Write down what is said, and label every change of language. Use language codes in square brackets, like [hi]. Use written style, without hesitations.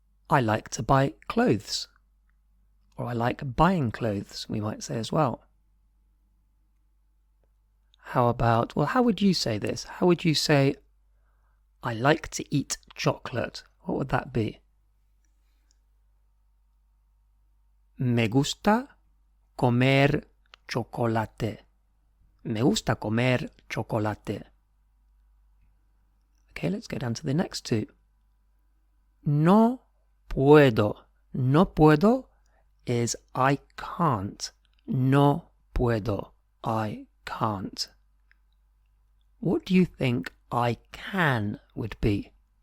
[en] I like to buy clothes. Or I like buying clothes, we might say as well. How about, well, how would you say this? How would you say, I like to eat chocolate? What would that be? [es] Me gusta comer chocolate. Me gusta comer chocolate. [en] Okay, let's go down to the next two. [es] No puedo. No puedo [en] is I can't. [es] No puedo. [en] I can't. What do you think I can would be?